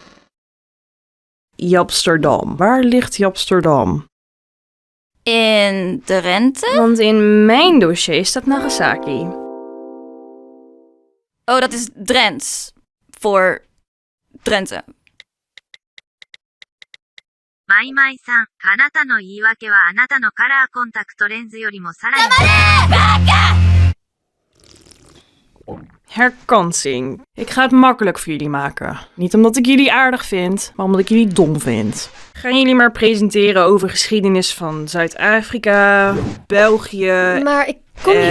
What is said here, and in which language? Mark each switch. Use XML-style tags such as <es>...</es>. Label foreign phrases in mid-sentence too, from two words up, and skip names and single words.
<nl>Japsterdam. Waar ligt Japsterdam? In Drenthe? Want in mijn dossier staat Nagasaki. Oh, dat is Drents. Voor Drenthe.</nl> <ja>マイマイさん、あなたの言い訳はあなたのカラーコンタクトレンズよりもさらに</ja> <nl>Herkansing. Ik ga het makkelijk voor jullie maken. Niet omdat ik jullie aardig vind, maar omdat ik jullie dom vind. Gaan jullie maar presenteren over geschiedenis van Zuid-Afrika, België Maar ik kom niet...</nl>